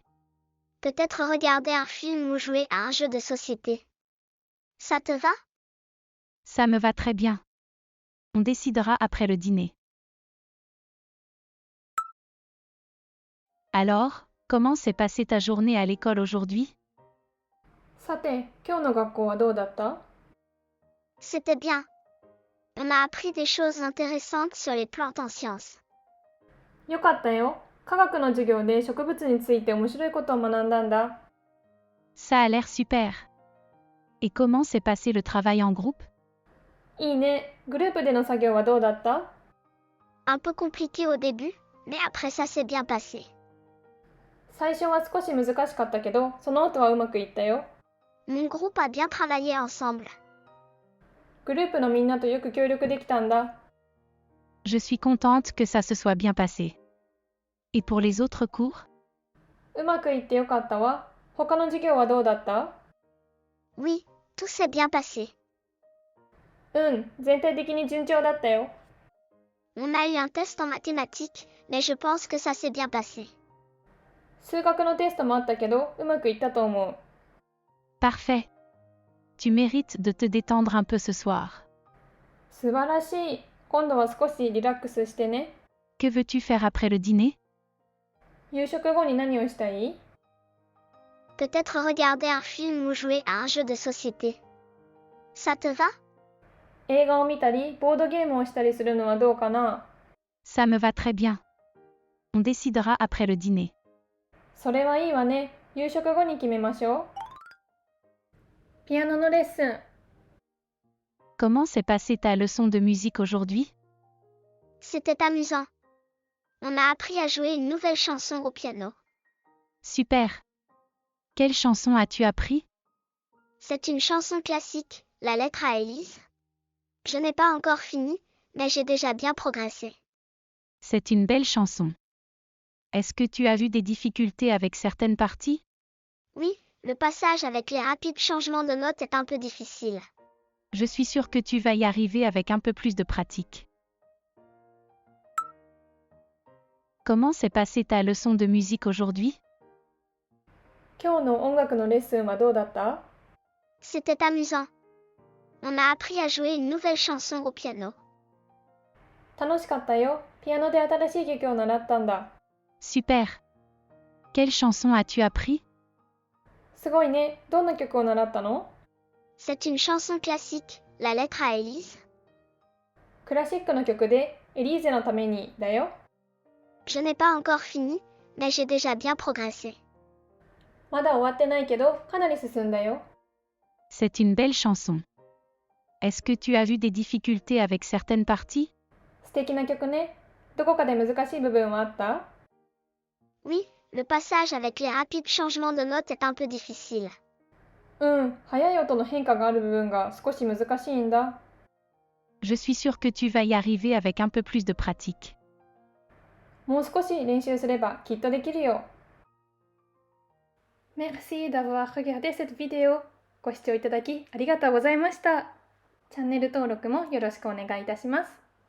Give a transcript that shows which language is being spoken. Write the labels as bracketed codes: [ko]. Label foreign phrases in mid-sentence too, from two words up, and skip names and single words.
[fr] Peut-être regarder un film ou jouer à un jeu de société. Ça te va? Ça me va très bien. On décidera après le dîner. Alors, comment s'est passée ta journée à l'école aujourd'hui? [ja] さて、今日の学校はどうだった？ [fr] C'était bien. On a appris des choses intéressantes sur les plantes en sciences. [ja] よかったよ。科学の授業で植物について面白いことを学んだんだ。 [fr] Ça a l'air super. Et comment s'est passé le travail en groupe? [ja] いいね。グループでの作業はどうだった？ [fr] Un peu compliqué au début, mais après ça s'est bien passé. [ja] 最初は少し難しかったけど、その後はうまくいったよ。 [fr] Mon groupe a bien travaillé ensemble. [ja] グループのみんなとよく協力できたんだ。 [fr] Je suis contente que ça se soit bien passé. Et pour les autres cours? [ja] うまくいってよかったわ。他の授業はどうだった？ [fr] Oui, tout s'est bien passé. [ja] うん、全体的に順調だったよ。 [fr] On a eu un test en mathématiques, mais je pense que ça s'est bien passé. [ja] 数学のテストもあったけど、うまくいったと思う。 [fr] Parfait. Tu mérites de te détendre un peu ce soir. [ja] 素晴らしい。今度は少しリラックスしてね。 [fr] Que veux-tu faire après le dîner? [ja] 夕食後に何をしたい？ [fr] Peut-être regarder un film ou jouer à un jeu de société. Ça te va? [ja] 映画を見たり、ボードゲームをしたりするのはどうかな？ [fr] Ça me va très bien. On décidera après le dîner. [ja] それはいいわね。夕食後に決めましょう。ピアノのレッスン。 [fr] Comment s'est passée ta leçon de musique aujourd'hui? C'était amusant. On a appris à jouer une nouvelle chanson au piano. Super. Quelle chanson as-tu appris? C'est une chanson classique, la lettre à Élise. Je n'ai pas encore fini, mais j'ai déjà bien progressé. C'est une belle chanson. Est-ce que tu as eu des difficultés avec certaines parties? Oui, le passage avec les rapides changements de notes est un peu difficile. Je suis sûre que tu vas y arriver avec un peu plus de pratique. Comment s'est passée ta leçon de musique aujourd'hui? [ja] 今日の音楽のレッスンはどうだった？ [fr] C'était amusant. On a appris à jouer une nouvelle chanson au piano. [ja] 楽しかったよ。ピアノで新しい曲を習ったんだ。 [fr] Super. Quelle chanson as-tu appris? [ja] すごいね。どんな曲を習ったの？ [fr] C'est une chanson classique, la lettre à Élise. [ja] クラシックの曲で、エリーゼのためにだよ。 [fr] Je n'ai pas encore fini, mais j'ai déjà bien progressé. [ja] まだ終わってないけど、かなり進んだよ。 [fr] C'est une belle chanson. Est-ce que tu as eu des difficultés avec certaines parties? [ja] 素敵な曲ね。どこかで難しい部分はあった？ [fr] Oui, le passage avec les rapides changements de notes est un peu difficile. [ja] うん、速い音の変化がある部分が少し難しいんだ。 [fr] Je suis sûre que tu vas y arriver avec un peu plus de pratique. [ja] もう少し練習すればきっとできるよ。 [fr] Merci d'avoir regardé cette vidéo. [ja] ご視聴いただきありがとうございました。チャンネル登録もよろしくお願いいたします。